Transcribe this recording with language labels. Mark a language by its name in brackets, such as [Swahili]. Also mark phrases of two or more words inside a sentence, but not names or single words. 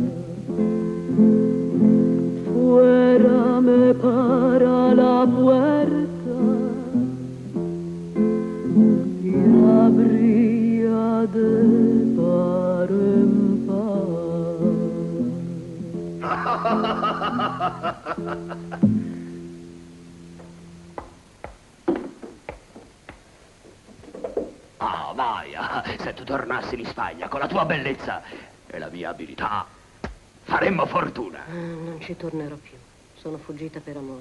[Spanish] Fuera me para la puerta y abría de par en par. [Italian] Ah, Maia, se tu tornassi in Spagna con la tua bellezza e la mia abilità, faremmo fortuna. Non ci tornerò più. Sono fuggita per amore.